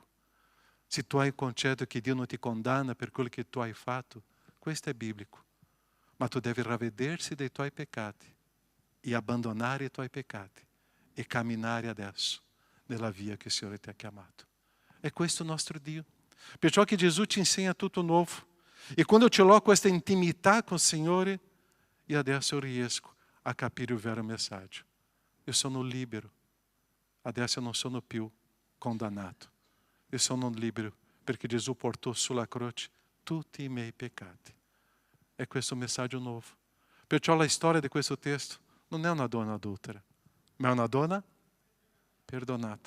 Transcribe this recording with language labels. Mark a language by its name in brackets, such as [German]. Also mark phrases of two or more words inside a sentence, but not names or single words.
[Italian] Se tu hai un concetto che Dio non ti condanna per quello che tu hai fatto, questo è biblico. Ma tu devi ravvedersi dei tuoi peccati e abbandonare i tuoi peccati e camminare adesso nella via che il Signore ti ha chiamato. È questo il nostro Dio. Perciò che Gesù ci insegna tutto nuovo. E quando [Portuguese] eu coloco [Italian] questa intimità con il Signore, io adesso riesco a capire il vero messaggio. Io sono libero. Adesso non sono più condannato. Io sono libero perché Gesù portò sulla croce tutti i miei peccati. È questo messaggio nuovo. Perciò la storia di questo testo non è una donna adultera, ma è una donna perdonata.